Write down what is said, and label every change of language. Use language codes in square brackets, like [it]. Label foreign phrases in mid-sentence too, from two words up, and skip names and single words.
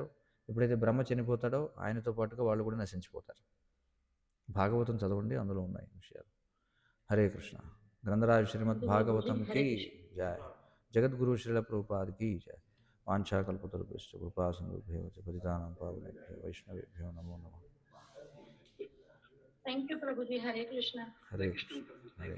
[te] ఎప్పుడైతే బ్రహ్మ చనిపోతాడో ఆయనతో పాటుగా వాళ్ళు కూడా నశించిపోతారు. భాగవతం చదవండి, అందులో ఉన్నాయి విషయాలు. [sa] హరే కృష్ణ. [te] గ్రంథరాజ శ్రీమద్ భాగవతంకి జయ. జగద్గురు శ్రీల ప్రభుపాదికి జయ. [sa] వాంఛాకల్పతరుభ్యశ్చ కృపా సింధుభ్యో పతితానాం పావనేభ్యో వైష్ణవేభ్యో నమో నమః. [en] thank you [te] ప్రభుజీ. [sa] హరే కృష్ణ. హరే కృష్ణ. హరే